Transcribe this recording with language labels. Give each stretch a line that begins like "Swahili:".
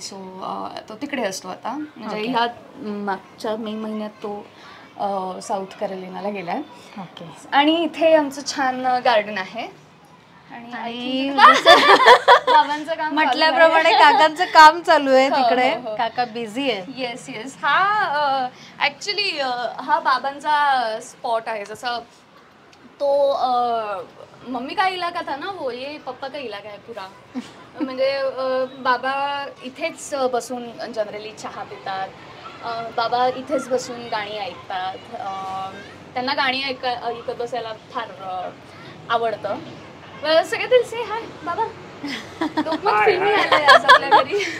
Marathi: So तो तिकडे असतो आता. म्हणजे ह्या मागच्या मे महिन्यात तो साऊथ कॅरोलिनाला गेलाय.
English: Okay.
Marathi: आणि इथे आमचं छान गार्डन आहे. आणि बाबांचं काम म्हटल्याप्रमाणे काकांचं काम चालू आहे तिकडे. काका बिझी आहे.
English: Yes.
Marathi: हा ऍक्च्युली हा बाबांचा स्पॉट आहे. जसं तो
Hindi: मम्मी का इलाका था ना, वो ये पप्पा का इलाका है पुरा.
Marathi: म्हणजे बाबा इथेच बसून जनरली चहा पितात. बाबा इथेच बसून गाणी ऐकतात. त्यांना गाणी ऐकत बसायला फार आवडतं. सगळे दिल से हाय बाबा, लोकमत फिल्मी आले आज आपल्या घरी.